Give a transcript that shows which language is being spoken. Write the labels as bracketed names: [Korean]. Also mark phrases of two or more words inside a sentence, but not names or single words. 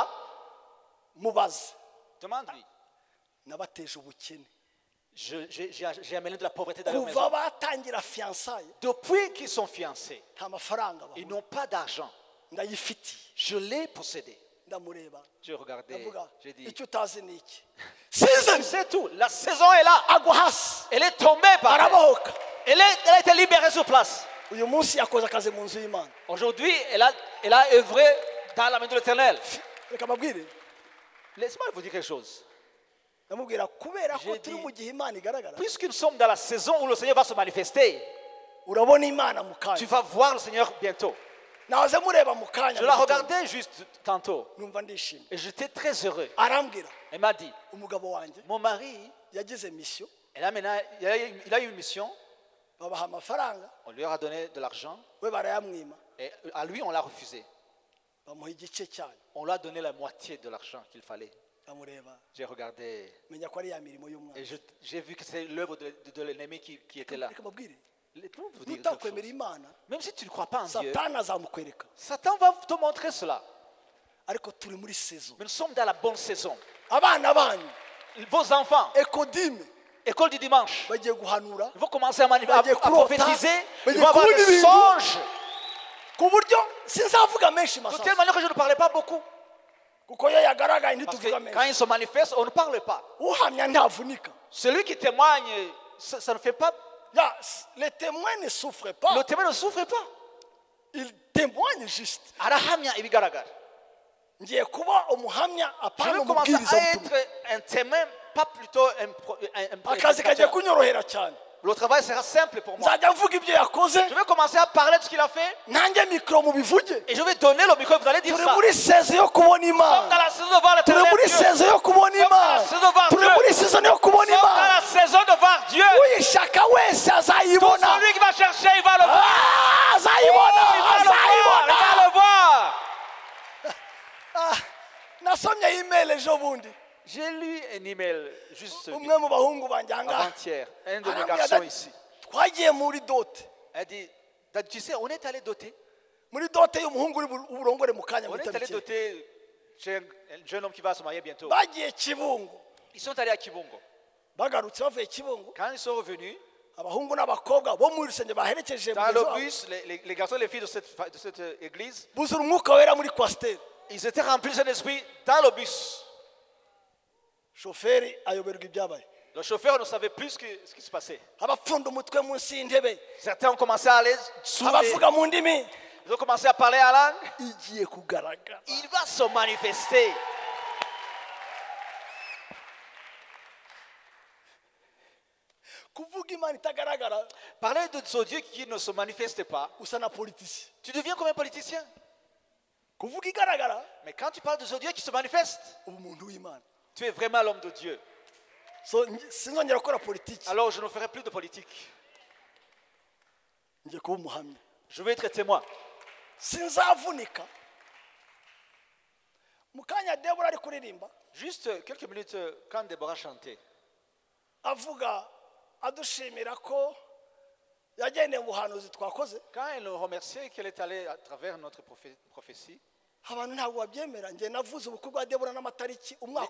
[Kinyarwanda] mubaze [French] demande-lui. [Kinyarwanda] nabateje ubukene [French] J'ai amené de la pauvreté dans leur [Kinyarwanda] kuva [French] maison. [Kinyarwanda] batangira fiançaye [French] Depuis qu'ils sont fiancés, [Kinyarwanda] nta mafaranga [French] ils [Kinyarwanda] babona [French] n'ont pas d'argent. [Kinyarwanda] ndayifitiye [French] Je l'ai possédé. [Kinyarwanda] ndamureba [French] J'ai regardé, [Kinyarwanda] ndavuga [French] j'ai dit, [Kinyarwanda] icyo utazi ni iki season [French] c'est tout. La saison est là. [Kinyarwanda] agwa hasi [French] Elle est tombée par terre. [Kinyarwanda] arabohoka [French] Elle a été libérée sur place. [Kinyarwanda] uyu munsi yakoze akazi mu nzu y'imana [French] Aujourd'hui, elle a œuvré dans la main de l'Éternel. [Kinyarwanda] reka mbabwire [French] Laisse-moi vous dire quelque chose. [Kinyarwanda] ndamubwira kubera ko [French] J'ai [Kinyarwanda] turi [French] dit- [Kinyarwanda] mu gihe imana igaragara [French] Puisque nous sommes dans la saison où le Seigneur va se manifester, [Kinyarwanda] urabona imana mu [French] tu [Kinyarwanda] kanya [French] vas voir le Seigneur bientôt. [Kinyarwanda] nahoze mureba mu kanya [French] Je la [Kinyarwanda] mu gitondo, [French] regardais juste tantôt [Kinyarwanda] numva ndishimye [French] et j'étais très heureux. [Kinyarwanda] arambwira [French] Elle m'a dit, [Kinyarwanda] umugabo wanjye [French] mon mari, [Kinyarwanda] yagize mission [French] il a eu une mission, [Kinyarwanda] babaha amafaranga [French] on lui a donné de l'argent [Kinyarwanda] we barayamwima [French] et à lui on l'a refusé. [Kinyarwanda] bamuha igice cyayo [French] On lui a donné la moitié de l'argent qu'il fallait. [Kinyarwanda] ndamureba [French] J'ai regardé [Kinyarwanda] menya ko ari ya mirimo y'umwana [French] et j'ai vu que c'est l'œuvre de l'ennemi qui était là. [Kinyarwanda] reka mbabwire [French] Laisse-moi vous dire quelque [Kinyarwanda] nutakwemera [French] chose. [Kinyarwanda] imana [French] Même si tu ne crois pas en Dieu, [Kinyarwanda] satani azamukwereka [French] Satan va te montrer cela. [Kinyarwanda] ariko turi muri saison [French] Mais nous sommes dans la bonne saison. [Kinyarwanda] abana banyu [French] Vos enfants, [Kinyarwanda] ekodime [French] école du dimanche, [Kinyarwanda] bagiye guhanura [French] ils vont commencer à [Kinyarwanda] Bagiye kurota, [French] prophétiser, ils [Kinyarwanda] bagiye [French] vont avoir [Kinyarwanda] kubona [French] des [Kinyarwanda] ibintu. [French] songes. [Kinyarwanda] ku buryo sinzavuga menshi [French] De Masasu telle manière que je ne parlais pas beaucoup. [Kinyarwanda] kuko iyo yagaragaye [French] Parce [Kinyarwanda] ntituvuga [French] que quand [Kinyarwanda] menshi [French] ils se manifestent, on ne parle pas. [Kinyarwanda] uhamya ntavunika [French] Celui qui témoigne, ça ne fait pas. les témoins ne souffrent pas Le témoin ne souffre pas. ils témoignent juste [Kinyarwanda] Arahamya ibigaragara. ngiye kuba umuhamya [French] Je [Kinyarwanda] apana [French] vais commencer [Kinyarwanda] umubwiriza [French] à [Kinyarwanda] butumwa [French] être un témoin, pas plutôt un [Kinyarwanda] akazi kagiye [French] prédicateur. [Kinyarwanda] kunyorohera cyane [French] Le travail sera simple pour moi. [Kinyarwanda] nzajya mvuga ibyo yakoze [French] Je vais commencer à parler de ce qu'il a fait [Kinyarwanda] nanjye mikoro mubivuge [French] et je vais donner le micro et vous allez dire [Kinyarwanda] turi [French] ça. [Kinyarwanda] muri seze yo kubona [French] Nous sommes dans [Kinyarwanda] imana [French] la saison de voir [Kinyarwanda] turi [French] l'éternel [Kinyarwanda] muri [French] Dieu. [Kinyarwanda] seze yo kubona imana turi muri season yo kubona [French] Nous sommes dans [Kinyarwanda] imana [French] la saison de voir Dieu. [Kinyarwanda] uyishaka wese [French] Tout [Kinyarwanda] azayibona [French] celui qui va chercher, il va le voir. [Kinyarwanda] Ah, azayibona [French] Il va le voir. [Kinyarwanda] azayibona [French] Il va le voir. [Kinyarwanda] Ah, nasomye email ejo bundi [French] J'ai lu un email juste [Kinyarwanda] umwe mu bahungu banjye ahangaha [French] avant-hier. Un de mes [Kinyarwanda] arambwira [French] garçons [Kinyarwanda] ati, [French] ici. [Kinyarwanda] twagiye muri dote [French] Elle dit, tu sais, on est allé doter. [Kinyarwanda] muri dote y'umuhungu uri uburongore mu kanya [French] On est [Kinyarwanda] muto [French] allé [Kinyarwanda] bike [French] doter chez un jeune homme qui va se marier bientôt. [Kinyarwanda] bagiye kibungo [French] Ils sont allés à Kibungo. [Kinyarwanda] bagarutse bavuye kibungo [French] Quand ils sont revenus, [Kinyarwanda] abahungu n'abakobwa bo mu rusenge baherekeje [French] dans [Kinyarwanda] mugenzi [French] le [Kinyarwanda] wabo, [French] bus, les garçons et les filles de cette église, [Kinyarwanda] buzura umwuka wera muri kwasiteri [French] ils étaient remplis d'un esprit dans le bus. [Kinyarwanda] shoferi ayoberwa ibyabaye [French] Le chauffeur ne savait plus ce qui se passait. [Kinyarwanda] abapfunda umutwe munsi y'intebe [French] Certains ont commencé à aller sous les... [Kinyarwanda] abavuga mu ndimi [French] Ils ont commencé à parler à langue. [Kinyarwanda] igiye kugaragara [French] Il va se manifester. [Kinyarwanda] kuvuga imana itagaragara [French] Parler de ce Dieu qui ne se manifeste pas, [Kinyarwanda] usa na politisi [French] tu deviens comme un politicien. [Kinyarwanda] kuvuga igaragara [French] Mais quand tu parles de ce Dieu qui se manifeste, [Kinyarwanda] uba umuntu w'imana [French] tu es vraiment l'homme de Dieu. [Kinyarwanda] so sinzongera gukora politiki [French] Alors je ne ferai plus de politique. [Kinyarwanda] ngiye kuba umuhamya [French] Je vais être témoin. [Kinyarwanda] sinzavunika mu kanya debora ari kuririmba [French] Juste quelques minutes, quand Déborah chantait, [Kinyarwanda] avuga adushimira ko yagendeye mu buhanuzi twakoze [French] quand elle nous remerciait qu'elle est allée à travers notre prophétie, [Kinyarwanda] abantu ntabwo babyemera njye navuze ubukwe bwa debora n'amatariki umwaka